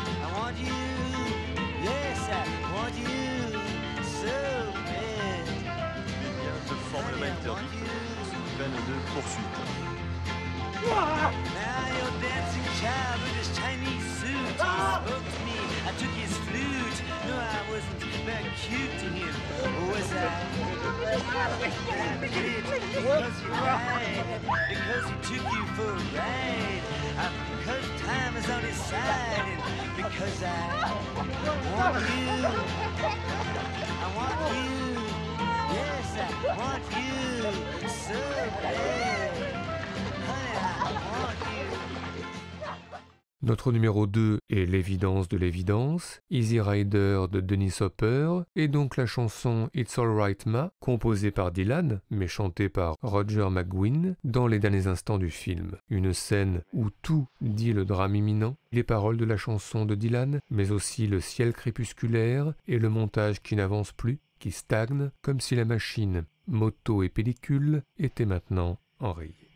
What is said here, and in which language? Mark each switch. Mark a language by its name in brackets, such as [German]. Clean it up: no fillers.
[English] I want you, yes I want you so bad. Je forme le maître peine de poursuite. Now your dancing child with his Chinese suit, he spoke to me, I took his flute. No, I wasn't very cute to him, was I? I did it because you lied, because he took you for a ride, because time is on his side, and because I want you, yes I want you so bad, honey I want you. [French] Notre numéro 2 est L'évidence de l'évidence, Easy Rider de Dennis Hopper, et donc la chanson It's Alright Ma, composée par Dylan, mais chantée par Roger McGuinn, dans les derniers instants du film. Une scène où tout dit le drame imminent, les paroles de la chanson de Dylan, mais aussi le ciel crépusculaire et le montage qui n'avance plus, qui stagne, comme si la machine, moto et pellicule, était maintenant enrayée.